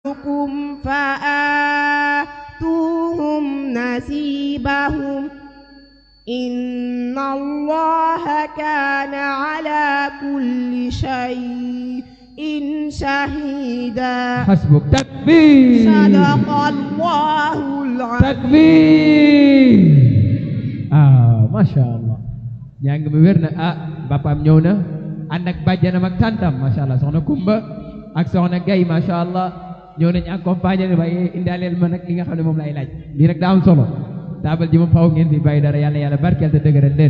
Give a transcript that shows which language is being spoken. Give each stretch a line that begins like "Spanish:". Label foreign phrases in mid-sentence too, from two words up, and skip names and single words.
Arabic: فآتوهم نصيبهم إن الله كان على كل شيء شهيدا. حسبك. تكبير. صدق الله العظيم. تكبير. ما شاء الله.
Wolof: Yang wér na bapaam ñëw na ànd ak bàjjanam ak tantam,
Arabic: ما شاء الله,
Wolof: soxna Kumba ak soxna Gay,
Arabic: ما شاء الله,
Wolof: ñëw nañ accompagner waaye indaaleel ma nag li nga xam ne moom lay laaj. Lii rek daa am solo. Taabal ji moom faaw ngeen fi bàyyi dara, yàlla yàlla barkeel te dëgëral leen.